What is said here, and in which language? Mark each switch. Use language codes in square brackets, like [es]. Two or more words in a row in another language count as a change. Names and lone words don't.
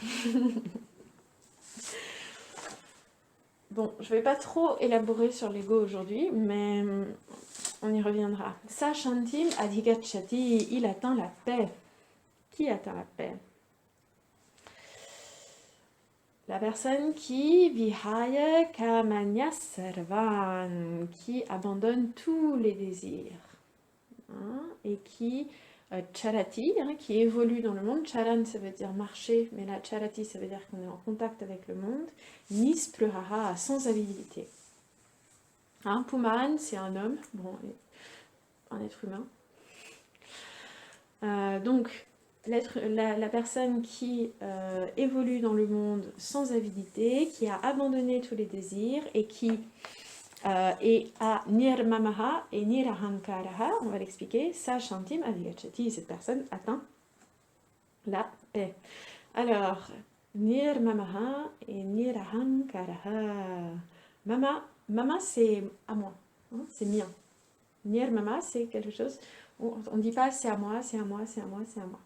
[fr] Bon, je ne vais pas trop élaborer sur l'ego aujourd'hui, mais on y reviendra. [sa] स शान्तिम् अधिगच्छति, [fr] il atteint la paix. Qui atteint la paix? La personne qui [sa] विहाय कामान्यः सर्वान्, [fr] qui abandonne tous les désirs, hein, et qui charati, hein, qui évolue dans le monde. Charan, ça veut dire marcher, mais là charati, ça veut dire qu'on est en contact avec le monde. Nisprahara, sans avidité. Hein, Puman, c'est un homme, bon, un être humain. Donc, la personne qui évolue dans le monde sans avidité, qui a abandonné tous les désirs et qui est à nirmamaha et nirahankaraha, on va l'expliquer, [sa] स शान्तिम् अधिगच्छति, [fr] cette personne atteint la paix. Alors, nirmamaha et nirahankaraha. Mama c'est à moi, hein, c'est mien. Nirmama, c'est quelque chose, on ne dit pas c'est à moi, c'est à moi, c'est à moi, c'est à moi.